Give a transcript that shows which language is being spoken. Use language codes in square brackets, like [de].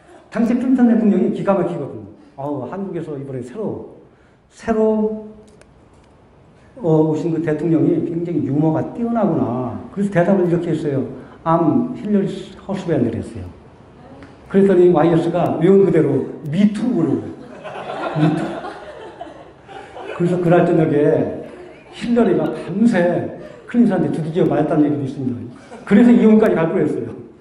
[ko] 당시 클린턴 대통령이 기가 막히거든요. 한국에서 이번에 새로 오신 그 대통령이 굉장히 유머가 뛰어나구나. 그래서 대답을 이렇게 했어요. [en] I'm Hillary Husband [ko] 했어요. 그랬더니 YS가 외운 그대로 [en] Me too [ko] 그러고. [en] Me too. [ko] 그래서 그날 저녁에 힐러리가 밤새 클린턴한테 두들겨 맞았다는 얘기도 있습니다. 그래서 이혼까지 갈 뻔했어요.